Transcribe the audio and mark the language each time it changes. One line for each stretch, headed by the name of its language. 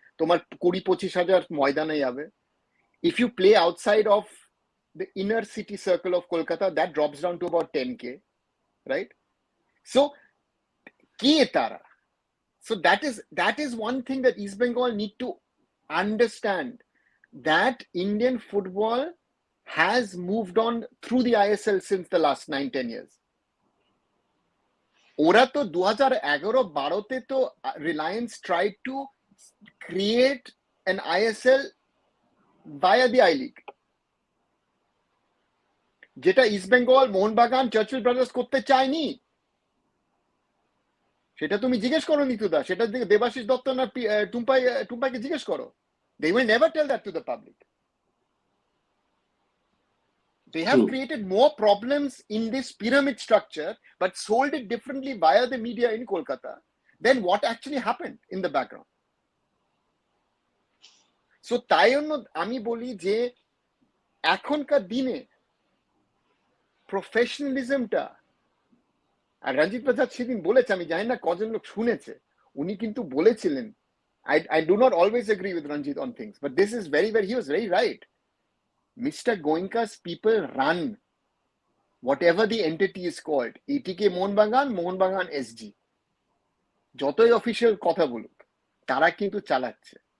Bangla: তোমার 20-25,000 ময়দানে যাবে.
English: If you play outside of the inner city circle of Kolkata, that drops down to about 10K, right? So
Bangla: কে তারা?
English: So that is one thing that East Bengal need to understand, that Indian football has moved on through the ISL since the last 9-10 years.
Bangla: ওরা তো 2011-12 তো
English: Reliance tried to create an ISL via the I League,
Bangla: যেটা east Bengal, Mohun Bagan, Churchill brothers করতে চায়নি। সেটা তুমি জিজ্ঞেস করো নিতুদা, সেটা দেবাশিস দত্ত না টুম্পাইকে জিজ্ঞেস করো।
English: They will never tell that to the public. They have created more problems in this pyramid structure, but sold it differently via the media in Kolkata than what actually happened in the background.
Bangla: So তাই জন্য আমি বলি যে এখনকার দিনে প্রফেশনালিজমটা, আর রঞ্জিত প্রসাদ সেদিন বলেছে, আমি জানি না কজন লোক শুনেছে, উনি কিন্তু বলেছিলেন,
English: I do not always agree with Ranjit on things, but this is very he was very right. Mr. Goenka's people run whatever the entity is called, ATK Mohun Bagan SG,
Bangla: যতই অফিসিয়াল কথা বলুক, তারা কিন্তু চালাচ্ছে।